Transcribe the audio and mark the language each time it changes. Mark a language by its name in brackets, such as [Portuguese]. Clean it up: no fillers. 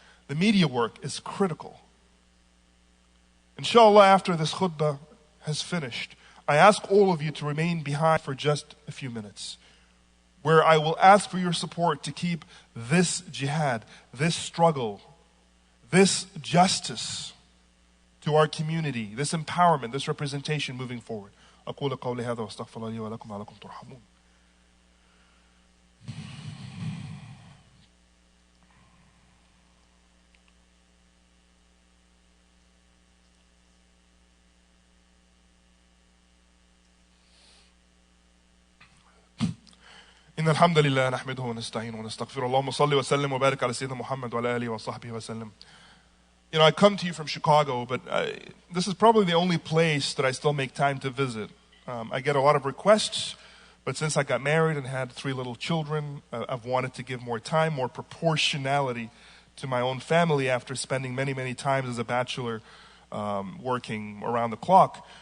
[English] The media work is critical. Inshallah, after this khutbah has finished, I ask all of you to remain behind for just a few minutes, where I will ask for your support to keep this jihad, this struggle, this justice to our community, this empowerment, this representation moving forward. [Arabic] أقول قولي هذا واستغفر الله لي ولكم وعليكم ترحمون. إن الحمد لله نحمده ونستعينه ونستغفره اللهم صل وسلم وبارك على سيدنا محمد وعلى آله وصحبه وسلم. [English] You know, I come to you from Chicago, but this is probably the only place that I still make time to visit. I get a lot of requests, but since I got married and had 3 little children, I've wanted to give more time, more proportionality to my own family after spending many, many times as a bachelor working around the clock.